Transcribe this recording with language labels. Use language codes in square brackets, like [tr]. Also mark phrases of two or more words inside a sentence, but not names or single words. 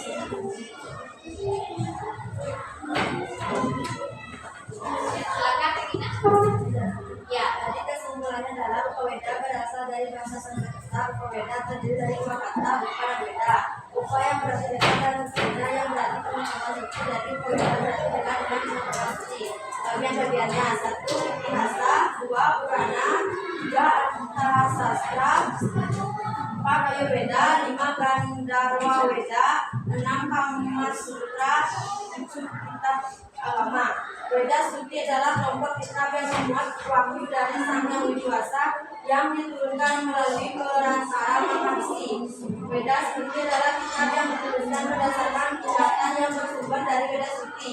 [id] Silakan, Regina. Ya, tadi kesimpulannya adalah upaweda berasal dari bahasa Sanskerta. Upaweda terdiri dari dua kata, upa dan weda. Upa yang berarti dekat dan weda yang berarti pengucapan suci. Dari upaweda berarti dekat dengan pengucapan suci. Bagian-bagiannya: 1. Itihasa, 2. Purana, 3. Arthasastra, 4. Ayurveda, 5. Gandharva Weda, 6. Kamasutra, 7. Kitab agama. Weda Suci adalah kelompok kitab yang memuat wahyu dari Sang Yang Widi Wasa yang diturunkan melalui perantara Maharishi. Weda Suci adalah kitab yang dituliskan berdasarkan ingatan yang bersumber dari Weda Suci.